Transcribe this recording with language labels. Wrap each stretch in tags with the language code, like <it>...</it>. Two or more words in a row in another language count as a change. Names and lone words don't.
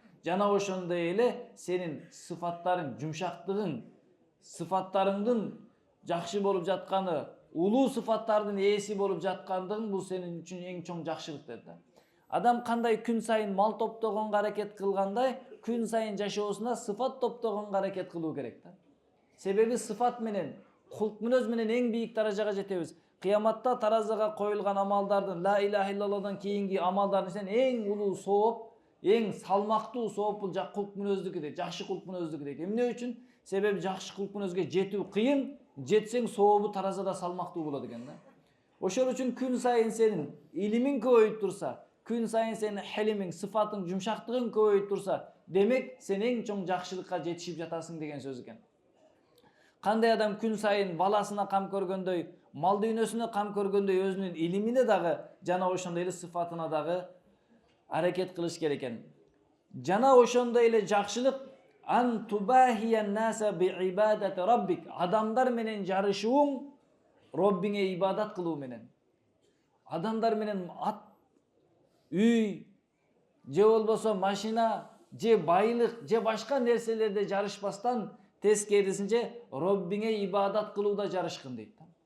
<ky>Жана ошондой эле сенин sıfatların, жумшактыгың, sıfatlarыңдын жакшы болуп жатканы, улуу sıfattардын ээси болуп жаткандыгың бул сенин үчүн эң чоң жакшылык dedi. Адам кандай күн сайын мал топтогонго аракет кылгандай, күн сайын жашоосунда sıfat топтогонго аракет кылуу керек да. Себеби sıfat менен, кулк мүнөз менен эң бийик даражага жетебиз. Кыяматта таразыга коюлган амалдардын,</ky> <ar>لا إله إلا الله</ar> <ky>кийинки амалдардын ичинен эң улуу сооп, эң салмактуу сооп бул кулк мүнөздүкү дейт, жакшы кулк мүнөздүкү дейт. Эмне үчүн? Себеби жакшы кулк мүнөзгө жетүү кыйын, жетсең сообу таразада салмактуу болот экен да. Ошол үчүн күн сайын сенин илимиң көбөйүп турса, күн сайын сенин хелимиң, сыфатың, жумшактыгың көбөйүп турса, демек сен эң чоң жакшылыкка жетишип жатасың деген сөз экен. Кандай адам күн сайын баласына кам көргөндөй, мал дүйнөсүнө кам көргөндөй өзүнүн илимине дагы жана ошондой эле сыфатына дагы аракет кылыш керек экен. Жана ошондой эле жакшылык</ky> <ar>أن تباهي الناس بعبادة ربك.</ar> <ky>Адамдар менен жарышууң Роббиңе ибадат кылуу менен. Адамдар менен ат, үй, же болбосо машина, же байлык, же башка нерселерде жарышпастан тескерисинче Роббиңе ибадат кылууда жарышкын дейт.</ky>